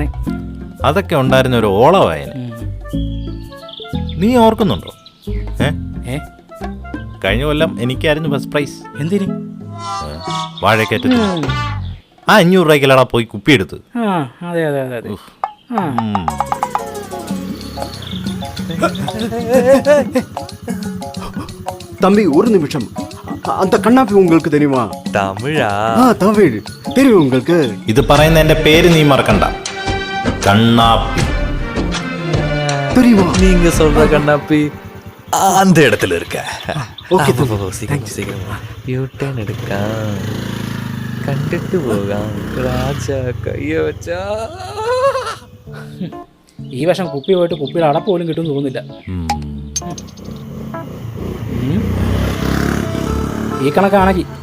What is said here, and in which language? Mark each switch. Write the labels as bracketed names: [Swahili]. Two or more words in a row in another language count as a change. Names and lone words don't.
[Malayalam] അതൊക്കെ ഉണ്ടായിരുന്ന ഒരു ഓളവായന. നീ ഓർക്കുന്നുണ്ടോ? കഴിഞ്ഞ കൊല്ലം എനിക്കായിരുന്നു ഫസ്റ്റ് പ്രൈസ്. എന്തിന്? വാഴക്കയറ്റ. ആ 500 രൂപയ്ക്കല്ലടാ പോയി കുപ്പിയെടുത്ത്. അതെ അതെ അതെ അതെ. [Tamil] தம்பி ஒரு நிமிஷம், அந்த கண்ணாப்பி உங்களுக்கு தெரியுமா? தமிழா? தமிழ் தெரியும் உங்களுக்கு. [Malayalam] ഇത് പറയുന്ന എന്റെ പേര് നീ മറക്കണ്ട. കണ്ണാപ്പി [Tamil] தெரியுமா? நீங்க சொல்ற கண்ணாப்பி அந்த இடத்துல இருக்க. ஓகே, சீக்கிரம் சீக்கிரம் யூட்டர்ன் எடுക്കാം, [Malayalam] കണ്ടിട്ട് പോകാം. രാജാ കയ്യ വെച്ചാ. ഈ വർഷം കുപ്പി പോയിട്ട് കുപ്പിയിൽ അടപ്പ് പോലും കിട്ടുമെന്ന് തോന്നുന്നില്ല. ഈ കണക്കാണെങ്കിൽ